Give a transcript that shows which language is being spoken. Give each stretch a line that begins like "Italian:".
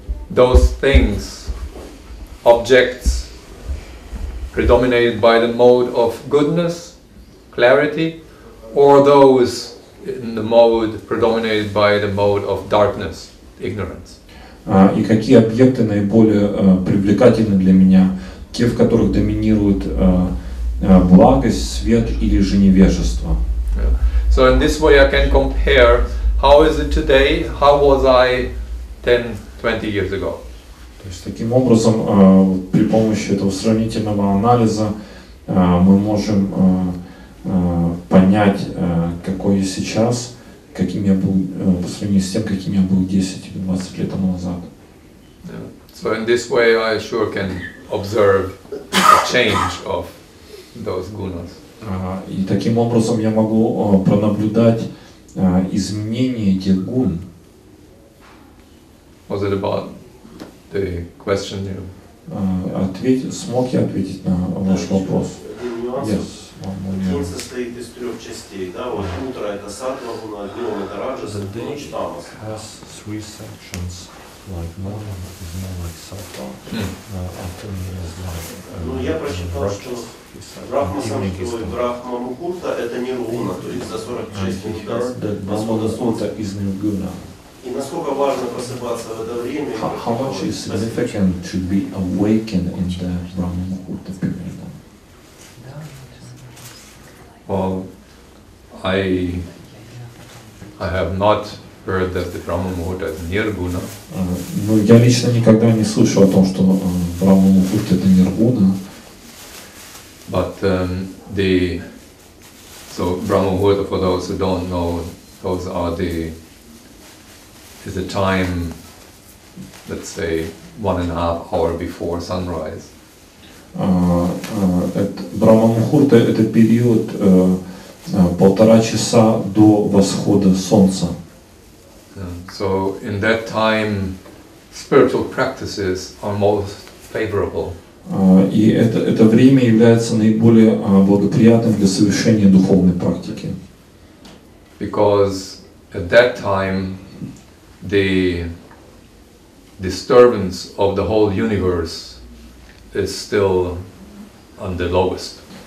English: Those things, objects predominated by the mode of goodness, clarity, or those in the mode predominated by the mode of darkness, ignorance.
Russian: И какие объекты наиболее привлекательны для меня? Те, в которых доминирует благость, свет или же невежество.
English: Yeah. So in this way I can compare how is it today, how was I 10, 20 years ago.
Russian: То есть таким образом при помощи этого сравнительного анализа мы можем понять, какой я сейчас, каким я был по сравнению с тем, каким я был 10 или 20 лет тому назад.
English: Yeah. So in this way I sure can observe the change of those gunas.
Russian: И таким образом я могу пронаблюдать изменение этих гун.
English: Was it about the question you?
Russian: Смог я ответить на ваш вопрос?
English: Yes.
Russian: День состоит из трех частей, да? Вот утро это саттва гуна, днем это раджас, ночь тамас.
English: Three sections, like morning is more like sattva, afternoon is like
Russian: Ну, я прочитал, что Брахма Мухурта это ниргуна, то есть за 46 минут восхода солнца. И насколько важно просыпаться в это время?
English: How much is significant to be awakened in the Brahma Muhurta period? Well, I have not heard that the Brahma Muhurta is nirguna.
Russian: Ну, я лично никогда не слышал о том, что Брахма Мухурта это ниргуна.
English: But so Brahma Muhurta, for those who don't know, those are is the time, let's say 1.5 hour before sunrise.
Russian: Брахма Мухурта это период 1,5 часа до восхода солнца.
English: So in that time, spiritual practices are most favorable.
Russian: И это время является наиболее благоприятным для совершения духовной практики.
English: Because at that time, the disturbance of the whole universe is still on the lowest.